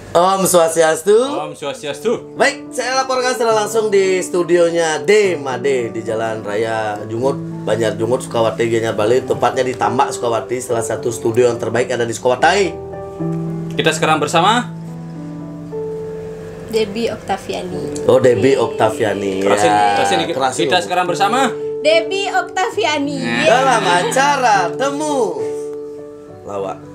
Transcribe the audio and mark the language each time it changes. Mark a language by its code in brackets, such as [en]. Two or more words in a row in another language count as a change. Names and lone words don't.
[ban] Om Swastiastu. Om Swastiastu. [id] Baik, saya laporkan secara langsung di studionya Made di Jalan Raya Jungut, Banjar Jungut, Sukawati, Gianyar Bali. Tepatnya di Tambak Sukawati, salah satu studio yang terbaik ada di Sukawati. Kita sekarang bersama Debbie Oktaviani. Oh, Debbie Oktaviani. Kerasin kerasin. kita sekarang bersama Debbie Oktaviani. Dalam acara Temu Lawak.